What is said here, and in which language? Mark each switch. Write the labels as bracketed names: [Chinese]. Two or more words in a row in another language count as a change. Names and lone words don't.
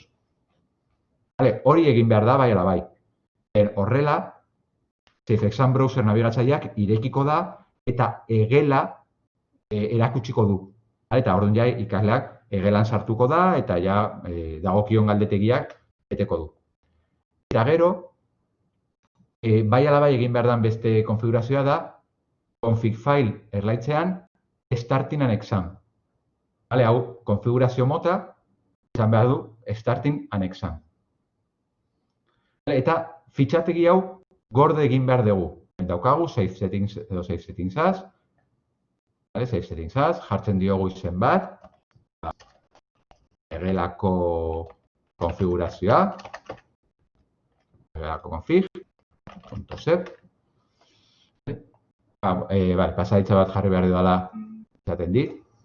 [Basque] Hori egin behar da bai ala bai. Horrela, SafeExam Browser nabigatzaileak irekiko da eta egela erakutsiko du. Eta orduan ja ikasleak egelan sartuko da eta ja dagokion galdetegiak beteko du. Eta gero, bai ala bai egin behar den beste konfigurazioa da [English] config file [Basque] erlaitzean [English] starting an exam. [Basque] Hau, konfigurazio mota, izan behar du [English] starting an exam. [Basque] Eta fitxategi hau gorde egin behar dugu. Daukagu [English] save settings [Basque] edo [English] save settings as, [Basque] jartzen diogu izen bat, egelako konfigurazioa, egelako config, .sep. Pasaitza bat jarri behar dudala izaten dit.